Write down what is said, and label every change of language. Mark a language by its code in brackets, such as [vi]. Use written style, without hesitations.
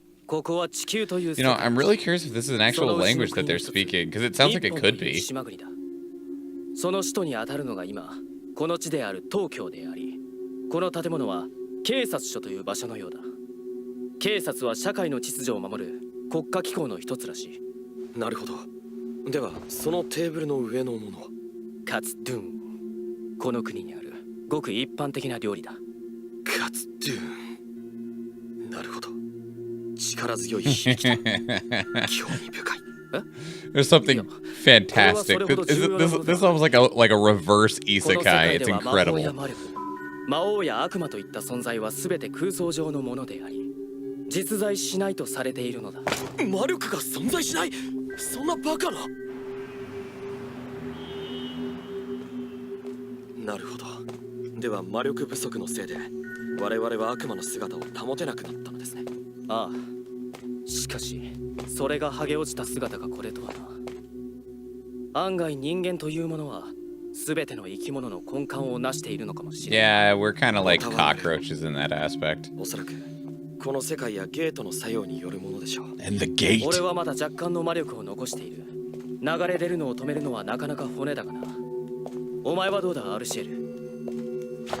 [en] You know, I'm really curious if this is an actual language that they're speaking, because it sounds like it could be. [ja] その首都に当たるのが今この地である東京であり、この建物は警察署という場所のようだ。警察は社会の秩序を守る国家機構の一つらしい。なるほど。ではそのテーブルの上のものはカツドゥン。この国にあるごく一般的な料理だ。カツドゥン。なるほど。力強い響きだ。興味深い。 [en] There's something fantastic. This almost like a reverse isekai. It's incredible. [ja] 魔王や悪魔といった存在は全て空想上のものであり、実在しないとされているのだ。魔力が存在しない？そんなバカな。なるほど。では魔力不足のせいで我々は悪魔の姿を保てなくなったのですね。ああ。しかしそれが剥げ落ちた姿がこれとはな。案外人間というものは全ての生き物の根幹を成しているのかもしれない。 [en] Yeah, we're kind of like cockroaches in that aspect. [ja] おそらくこの世界やゲートの作用によるものでしょう。 [en] And the gate. [ja] 俺はまだ若干の魔力を残している。流れ出るのを止めるのはなかなか骨だがな。お前はどうだ、アルシエル。